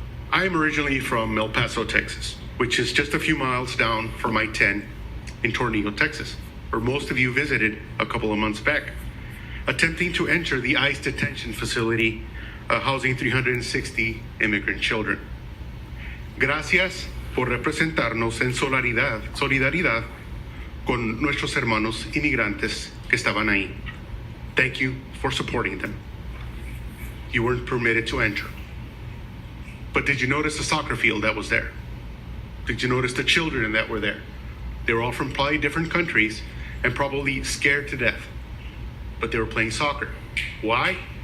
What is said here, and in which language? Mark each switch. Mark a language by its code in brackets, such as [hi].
[en] I am originally from El Paso, Texas, which is just a few miles down from I-10 in Tornillo, Texas, where most of you visited a couple of months back, attempting to enter the ICE detention facility housing 360 immigrant children. [es] Gracias por representarnos en solidaridad con nuestros hermanos inmigrantes que estaban ahí. [en] Thank you for supporting them. You weren't permitted to enter. But did you notice the soccer field that was there? Did you notice the children that were there? They were all from probably different countries and probably scared to death, but they were playing soccer. Why?